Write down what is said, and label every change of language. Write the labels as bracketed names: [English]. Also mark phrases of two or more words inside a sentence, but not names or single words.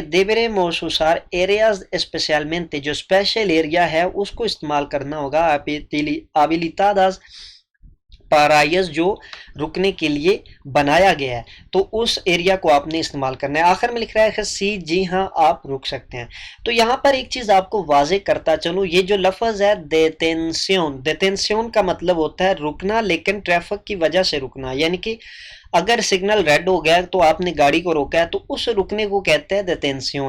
[Spanish] deberemos usar áreas especialmente [Urdu] جو [English] special area [Urdu] ہے اس کو استعمال کرنا ہوگا [Spanish] habilitadas para ellos [Urdu] جو رکنے کے لیے بنایا گیا ہے تو اس ایریا کو آپ نے استعمال کرنا ہے. آخر میں لکھ رہا ہے سی جی ہاں آپ رک سکتے ہیں. تو یہاں پر ایک چیز آپ کو واضح کرتا چلوں، یہ جو لفظ ہے detención کا مطلب ہوتا ہے رکنا لیکن ٹریفک کی وجہ سے رکنا، یعنی کہ اگر سگنل ریڈ ہو گیا تو آپ نے گاڑی کو روکا ہے تو اس رکنے کو کہتے ہیں detención.